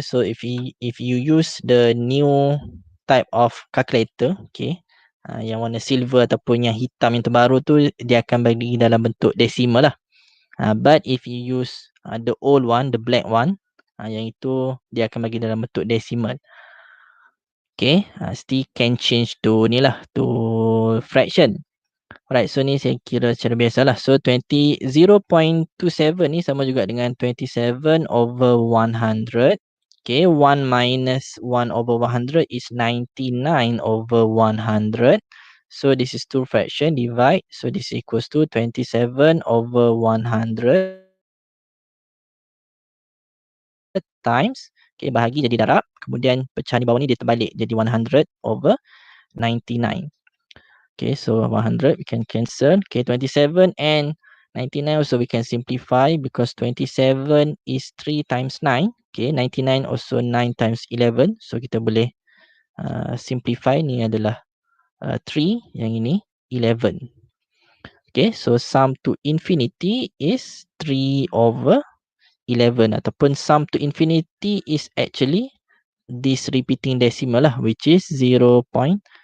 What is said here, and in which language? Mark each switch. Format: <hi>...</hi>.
<en>So if you use the new type of calculator,</en> <ms>okay, yang warna silver ataupun yang hitam yang terbaru tu, dia akan bagi dalam bentuk decimal lah.</ms> <en>But if you use the old one, the black one,</en> <ms>yang itu dia akan bagi dalam bentuk decimal.</ms> <en>Okay, still can change to</en> <ms>ni lah,</ms> <en>to fraction.</en> <ms>Alright, so ni saya kira secara biasalah. So 0.27 ni sama juga dengan 27 over 100.</ms> <en>Okay, 1 minus 1 over 100 is 99 over 100. So this is two fraction, divide. So this equals to 27 over 100 times. Okay,</en> <ms>bahagi jadi darab. Kemudian pecah di bawah ni dia terbalik jadi 100 over 99.</ms> <en>Okay, so 100 we can cancel. Okay, 27 and 99 also we can simplify because 27 is 3 times 9. Okay, 99 also 9 times 11.</en> <ms>So kita boleh simplify, ni adalah 3, yang ini 11.</ms> <en>Okay, so sum to infinity is 3 over 11</en> <ms>ataupun</ms> <en>sum to infinity is actually this repeating decimal lah, which is 0.27.</en>